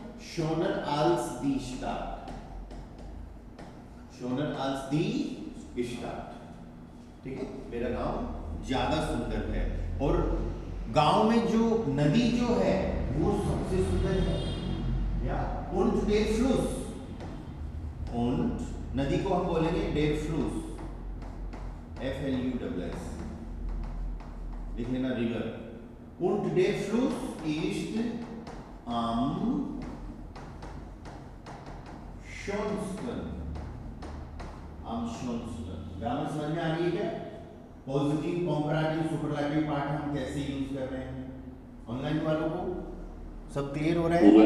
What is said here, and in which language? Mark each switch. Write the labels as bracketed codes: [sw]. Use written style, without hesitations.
[de] schöner als die Stadt, [hi] schöner als die Stadt, ठीक है, मेरा गांव ज्यादा सुंदर है। और गांव में जो नदी जो है वो सबसे सुंदर है, या [de] und der Fluss, [hi] und नदी को हम बोलेंगे der Fluss, FLUSS लिख लेना, river. [de] Und der Fluss ist am schönsten, am schönsten। [hi] Grammar समझ में आ रही है क्या? पॉजिटिव, कंपैरेटिव, सुपरलेटिव पार्ट हम कैसे यूज कर रहे हैं? ऑनलाइन वालों को सब क्लियर हो रहा है?